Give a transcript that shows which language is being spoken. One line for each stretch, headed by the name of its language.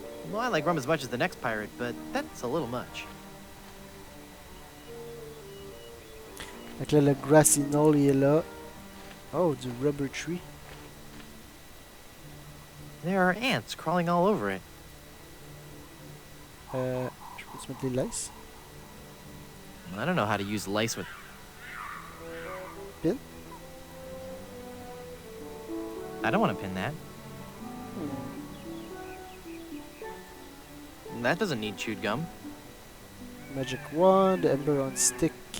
English: Well, I like rum as much as the next pirate, but that's a little much.
French: Fait que là, le grassy knoll, il est là. Oh, du rubber tree.
English: There are ants crawling all over it.
French: Je peux-tu mettre des laces?
English: I don't know how to use lice with... Pin? I don't want to pin that. That doesn't need chewed gum. Magic wand, ember on stick.